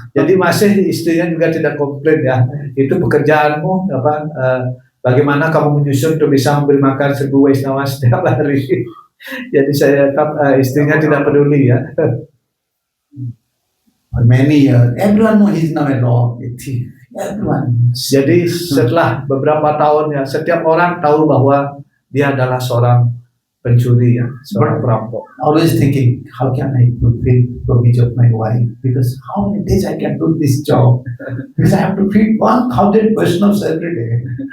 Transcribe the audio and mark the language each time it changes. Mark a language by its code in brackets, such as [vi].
[id] Jadi masih istrinya juga tidak komplain ya. Itu pekerjaanmu bagaimana kamu menyusun untuk bisa memberi makan 1,000 Vaishnava setiap hari. Jadi istrinya tidak peduli ya. [en] For many years, everyone knows he's now a rock, a thief. Everyone. [id] Jadi setelah beberapa tahun ya, setiap orang tahu bahwa dia adalah seorang pencuri ya, seorang perampok. [en] Always thinking, how can I fulfill the job of my wife? Because how many days I can do this job? Because I have to feed 1,000 Vaishnavas every day.